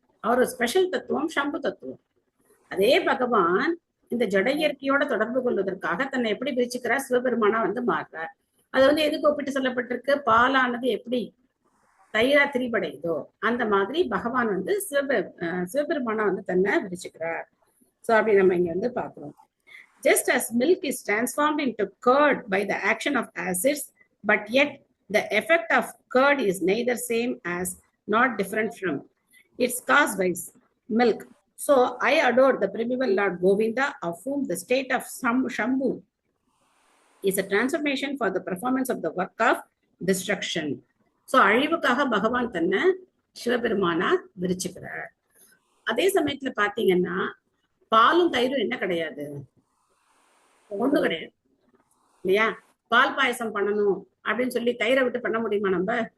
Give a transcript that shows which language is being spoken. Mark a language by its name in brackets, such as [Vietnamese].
[Tamil] அவர் ஒரு ஸ்பெஷல் தத்துவம், சம்பு தத்துவம். அதே பகவான் இந்த ஜட இயற்கையோட தொடர்பு கொள்வதற்காக தன்னை எப்படி பிரிச்சுக்கிறார்? சிவபெருமானா வந்து மாறுறார். அது வந்து எதுக்கு ஒப்பிட்டு சொல்லப்பட்டிருக்கு? பாலானது எப்படி தயிரா திரிபடையுதோ அந்த மாதிரி பகவான் வந்து சிவபெருமானா வந்து தன்னை விரிச்சுக்கிறார். சோ அப்படி நம்ம இங்க வந்து பாக்குறோம். [English] Just as milk is transformed into curd by the action of acids, but yet the effect of curd is neither same as nor different from its cause by milk. So I adore the primeval Lord Govinda, of whom the state of Shambhu is a transformation for the performance of the work of destruction. [Tamil] So அழிவுக்காக பகவான் தன்னை சிவபெருமானா விரிச்சுக்கிறார். அதே சமயத்துல பாத்தீங்கன்னா பாலும் தயிரும் என்ன கிடையாது? ஒண்ணு கிடையாது இல்லையா? பால் பாயசம் பண்ணணும் அப்படின்னு சொல்லி தயிரை விட்டு பண்ண முடியுமா? நம்ம